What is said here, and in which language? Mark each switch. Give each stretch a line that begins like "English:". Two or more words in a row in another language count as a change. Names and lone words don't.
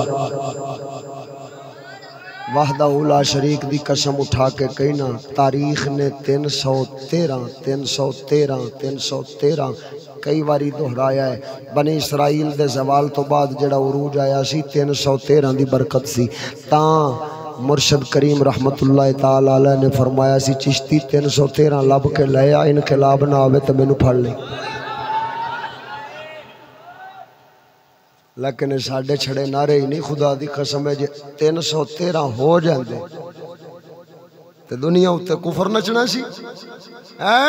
Arabic: وحده لا شريك
Punjabi: دی قسم اٹھا کے کہنا، تاریخ نے 313 کئی باری دہرایا ہے. بنی اسرائیل دے زوال تو بعد جیہڑا عروج آیا سی 313 دی برکت سی. تاں مرشد کریم
Arabic: رحمة الله تعالى عليه
Punjabi: نے فرمایا سی، چشتی 313 لب کے لایا، انقلاب نہ آوے تو مینوں پھڑ لے. لیکن ساڈے چھڑے نعرے ہی نہیں، خدا دی قسم ہے، جے 313 ہو جاتے تو دنیا اتے کفر نچنا سی ہے.